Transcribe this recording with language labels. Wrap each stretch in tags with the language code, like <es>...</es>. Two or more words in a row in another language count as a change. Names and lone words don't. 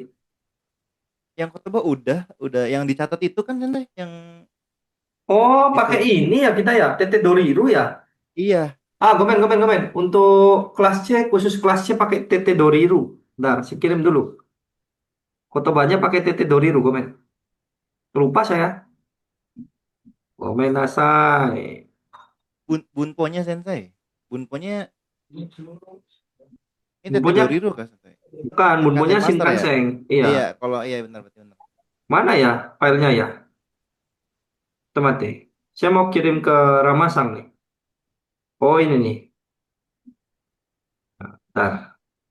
<id>Yang Kotoba udah yang dicatat itu kan sensei yang Oh, pakai itu. ini ya kita ya. Tete Doriru ya. Iya.</id> <ja>Gomen, gomen, gomen.</ja> <id>Untuk kelas C, khusus kelas C pakai Tete Doriru. Bentar, saya kirim dulu. Kotobanya pakai Tete Doriru, gomen. Lupa saya.</id> <ja>Gomen nasai.</ja> <id>Bunponya sensei. Bunponya ini Tete Bumbunya Doriru kan sensei? bukan, bumbunya Shinkansen Master ya? Shinkansen. Iya. Iya, kalau iya benar berarti benar. Mana ya filenya ya? Teman deh. Saya mau kirim ke Ramasang nih. Oh, ini nih. Bentar.</id>